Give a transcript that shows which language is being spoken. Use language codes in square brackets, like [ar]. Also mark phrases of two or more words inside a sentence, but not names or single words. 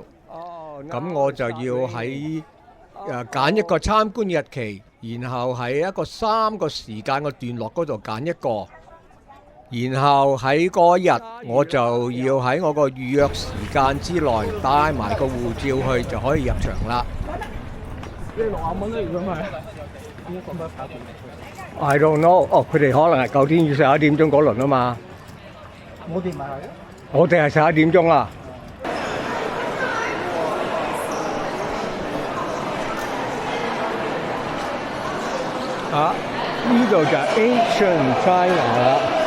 [yue] 咁我就要喺揀一個參觀日期，然後喺一個3個時間嘅段落嗰度揀一個，然後喺嗰日我就要喺我個預約時間之內帶埋個護照去就可以入場啦。 [en] I don't know。 [yue] 哦，佢哋可能係9點至11點鐘嗰輪啊嘛。我哋咪係，我哋係11點鐘啦。呢度就係 Ancient China 啦。